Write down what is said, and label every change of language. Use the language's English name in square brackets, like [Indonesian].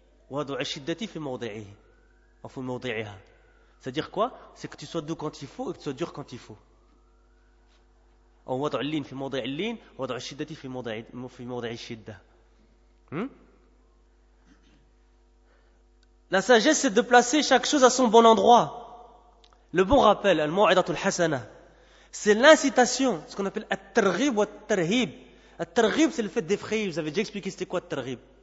[Arabic] وضع الشدة في موضعه أو في موضعها. [French] C'est-à-dire quoi? C'est que tu sois doux quand il faut et que tu sois dur quand il faut. [Arabic] أو وضع اللين في موضع اللين وضع الشدة في موضع الشدة. [French] La sagesse, c'est de placer chaque chose à son bon endroit. Le bon rappel, [Arabic] al-maw'idatul hasana, [French] c'est l'incitation, ce qu'on appelle at-targhib ou at-tarhib. At-targhib, c'est le fait d'effrayer. Vous avez déjà expliqué c'était quoi at-targhib?